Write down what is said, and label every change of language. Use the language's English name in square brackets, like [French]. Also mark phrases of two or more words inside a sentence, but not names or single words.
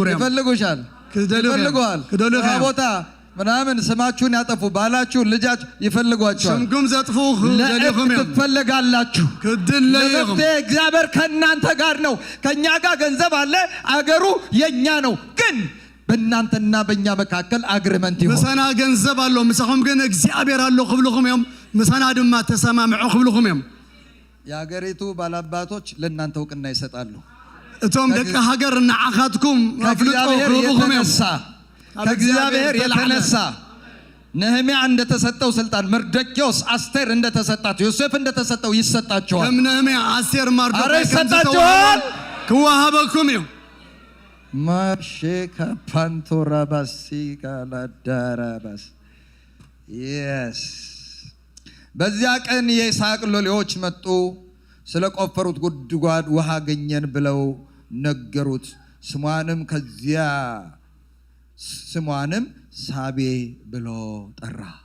[Amharic] ይፈልጉሻል ይፈልጓል ቦታ ምናምን ስማችሁን ያጠፉ ባላችሁ ልጃችሁ ይፈልጓቸዋል። [Tigrinya] ስምኩም ዘጥፉ ከደሊኹም [Amharic] ትፈልጋላችሁ። [Tigrinya] ከድለይኹም [Amharic] እግዚአብሔር ከናንተ ጋር ነው። ከኛ ጋር ገንዘብ አለ፣ አገሩ የኛ ነው። ግን በእናንተና በእኛ መካከል አግሪመንት ይሁን። [Tigrinya] ምሳና ገንዘብ አለው ምሳኹም ግን እግዚአብሔር አለው ክብልኹም እዮም ምሳና ድማ ተሰማምዑ ክብልኹም እዮም። [Amharic] የአገሪቱ ባላባቶች ለእናንተ እውቅና ይሰጣሉ። [Tigrinya] እቶም ደቂ ሀገር ንዓኻትኩም አፍልጦ ክብልኹም እዮም። [Amharic] ከእግዚአብሔር የተነሳ ነህምያ እንደተሰጠው ስልጣን መርዶክዮስ አስቴር እንደተሰጣቸው ዮሴፍ እንደተሰጠው ይሰጣቸዋል። [Tigrinya] ከም ነህምያ አስቴር ማርዶክዮስ [Amharic] ይሰጣቸዋል [Tigrinya] ክዋሃበኩም እዮም። ማሼካ ፓንቶራባሲ ካላዳራባስ [Amharic] yes በዚያ ቀን የይስሐቅ ሎሌዎች መጡ፣ ስለቆፈሩት ጉድጓድ ውሃ አገኘን ብለው ነገሩት። ስሟንም ሳቤ ብሎ ጠራ።